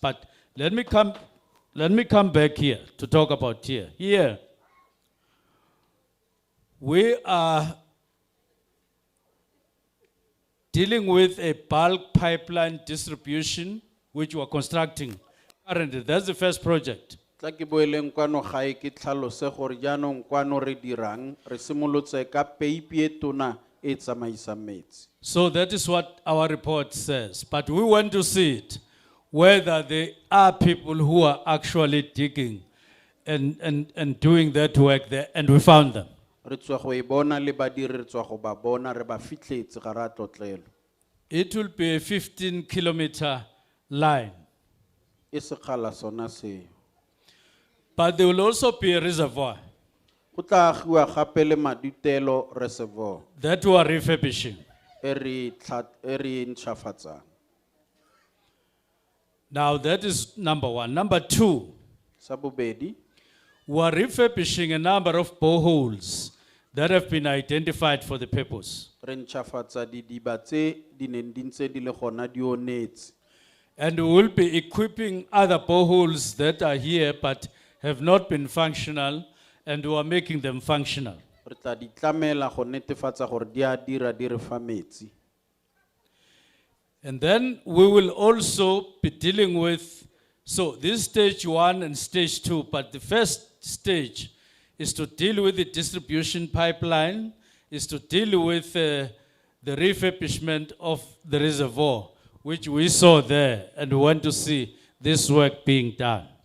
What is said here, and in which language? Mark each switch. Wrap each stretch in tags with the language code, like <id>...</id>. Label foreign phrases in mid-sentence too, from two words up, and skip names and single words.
<en>But let me come back here to talk about here. Here, we are dealing with a bulk pipeline distribution, which we are constructing currently. That's the first project.</en> <tn>Tla ke boeleng kwano gae ke tlhalose gore jaanong kwano re dirang re simolotse ka peipi e tona e tsamaisang metsi.</tn> <en>So that is what our report says. But we want to see it, whether there are people who are actually digging and doing that work there, and we found them.</en> <tn>Re tswa go e bona le badiri re tswa go ba bona re ba fitlhetse ga ra tlotlelo.</tn> <en>It will be a 15-kilometer line.</en> <tn>e sekgala sona seo.</tn> <en>But there will also be a reservoir</en> <tn>Go tla agiwa gape le madutelo reservoir</tn> <en>that we are refurbishing.</en> <tn>e re ntšhafatsang.</tn> <en>Now that is number one. Number two,</en> <tn>Sa bobedi,</tn> <en>we are refurbishing a number of boreholes that have been identified for the purpose.</en> <tn>re ntšhafatsa didiba tse di neng di ntse di le gona di onetse.</tn> <en>And we will be equipping other boreholes that are here but have not been functional, and we are making them functional.</en> <tn>Re tla di tlamela go netefatsa gore di a dira di re fa metsi.</tn> <en>And then we will also be dealing with, so this stage 1 and stage 2, but the first stage is to deal with the distribution pipeline, is to deal with the refurbishment of the reservoir, which we saw there, and we want to see this work being done.</en>